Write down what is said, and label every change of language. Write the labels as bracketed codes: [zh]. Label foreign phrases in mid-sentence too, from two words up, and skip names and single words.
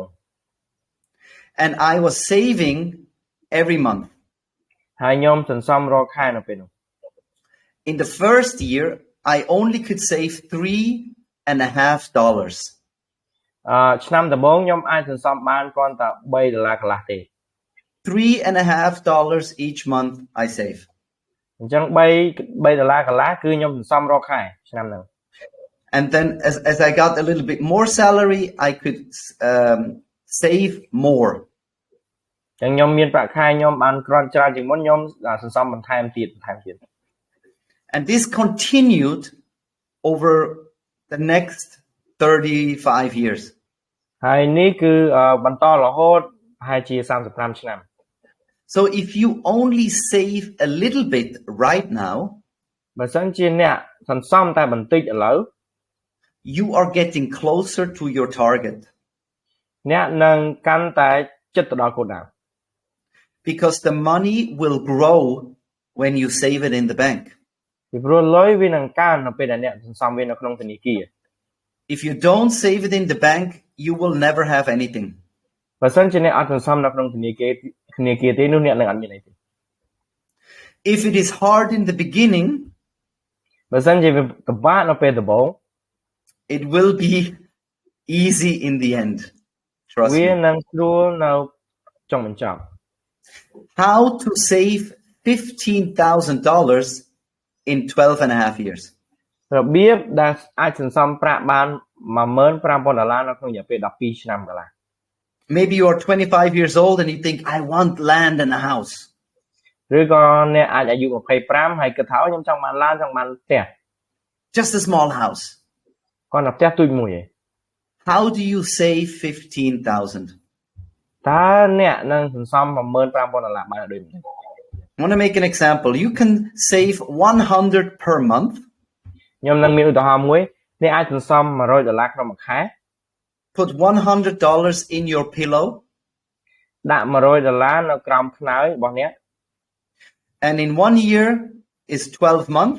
[en] And I was saving every month. [km] ហើយខ្ញុំសន្សំរាល់ខែនៅពេលនោះ [en] In the first year, I only could save $3.50. [km] ឆ្នាំដំបូងខ្ញុំអាចសន្សំបានគ្រាន់តែ$3កន្លះទេ [en] $3.50 each month I save. [km] អញ្ចឹង$3កន្លះគឺខ្ញុំសន្សំរាល់ខែឆ្នាំហ្នឹង [en] And then as I got a little bit more salary, I could save more. [km] អញ្ចឹងខ្ញុំមានប្រាក់ខែខ្ញុំបានគ្រាន់ច្រើនជាងមុនខ្ញុំសន្សំបន្ថែមទៀត [en] And this continued over the next 35 years. [km] ហើយនេះគឺបន្តរហូតប្រហែលជា35ឆ្នាំ [en] So if you only save a little bit right now, [km] បើសិនជាអ្នកសន្សំតែបន្តិចឥឡូវ [en] you are getting closer to your target. [km] អ្នកនឹងកាន់តែជិតទៅដល់គោលដៅ [en] Because the money will grow when you save it in the bank. [km] ពីព្រោះលុយវានឹងកើននៅពេលដែលអ្នកសន្សំវានៅក្នុងធនាគារ [en] If you don't save it in the bank, you will never have anything. [km] បើសិនជាអ្នកអត់សន្សំនៅក្នុងធនាគារទេនោះអ្នកនឹងអត់មានអីទេ [en] If it is hard in the beginning, [km] បើសិនជាវាពិបាកនៅពេលដំបូង [en] it will be easy in the end. Trust [km] វា [en] me. [km] នឹងស្រួលនៅចុងបញ្ចប់ [en] how to save $15,000 in 12 and a half years. [km] របៀបដែលអាចសន្សំប្រាក់បាន$15,000 នៅក្នុងរយៈពេល12ឆ្នាំកន្លះ [en] Maybe you are 25 years old and you think, I want land and a house. [km] ឬក៏អ្នកអាចអាយុ25ហើយគិតថាខ្ញុំចង់បានឡានចង់បានផ្ទះ [en] Just a small house. [km] គាត់តែផ្ទះទូចមួយឯង [en] How do you save 15,000? [km] តើអ្នកនឹងសន្សំ$15,000 បានដូចនេះ [en] I want to make an example. You can save 100 per month. [km] ខ្ញុំនឹងមានឧទាហរណ៍មួយអ្នកអាចសន្សំ$100ក្នុងមួយខែ [en] Put $100 in your pillow. [km] ដាក់$100នៅក្រោមខ្នើយរបស់អ្នក [en] And in 1 year is 12 months.